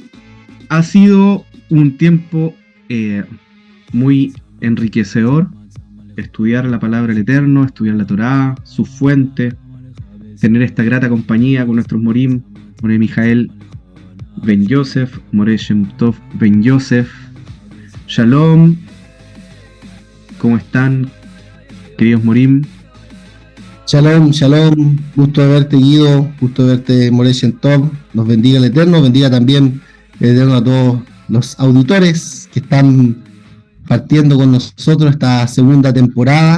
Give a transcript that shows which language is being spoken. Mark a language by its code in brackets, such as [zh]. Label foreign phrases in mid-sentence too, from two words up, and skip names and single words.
[es] Ha sido un tiempo muy enriquecedor estudiar la palabra del Eterno, estudiar la Torá, su fuente, tener esta grata compañía con nuestros Morim, More Mijael Ben Yosef, More Shem Tov Ben Yosef. Shalom, ¿cómo están, queridos Morim? Shalom, gusto de verte, Guido, gusto de verte, More Shem Tov. Nos bendiga el Eterno, bendiga también el Eterno a todos los auditores que están partiendo con nosotros esta segunda temporada.